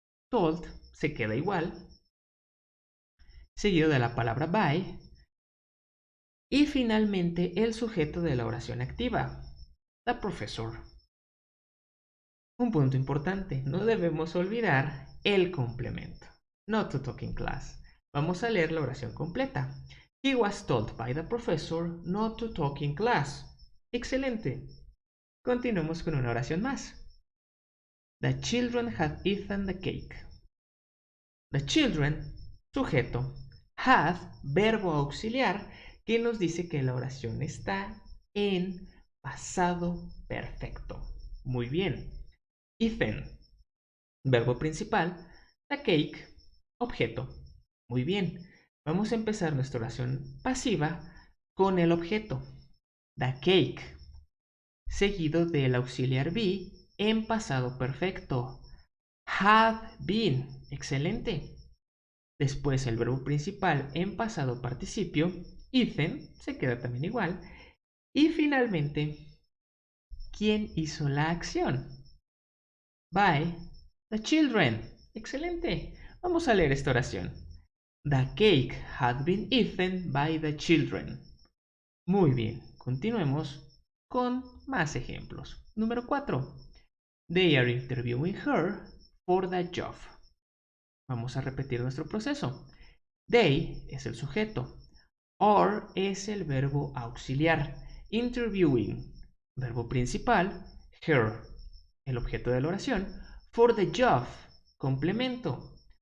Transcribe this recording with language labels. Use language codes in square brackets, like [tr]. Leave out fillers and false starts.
[es] Told se queda igual, seguido de la palabra by y finalmente el sujeto de la oración activa, [en] the professor. [es] Un punto importante, no debemos olvidar el complemento. [en] Not to talk in class. [es] Vamos a leer la oración completa. [en] He was told by the professor not to talk in class. [es] Excelente. Continuemos con una oración más. [en] The children had eaten the cake. The children, [es] sujeto, had, verbo auxiliar, que nos dice que la oración está en pasado perfecto. Muy bien. Ethan, verbo principal. [en] The cake, [es] objeto. Muy bien. Vamos a empezar nuestra oración pasiva con el objeto. [en] The cake, [es] seguido del auxiliar be en pasado perfecto. [en] Have been, [es] excelente. Después el verbo principal en pasado participio. Ethan, se queda también igual. Y finalmente, ¿quién hizo la acción? [en] By the children. [es] Excelente. Vamos a leer esta oración. [en] The cake had been eaten by the children. [es] Muy bien. Continuemos con más ejemplos. Número 4. [en] They are interviewing her for the job. [es] Vamos a repetir nuestro proceso. They es el sujeto. Are es el verbo auxiliar. Interviewing, verbo principal. Her, el objeto de la oración. [en] For the job, [es] complemento.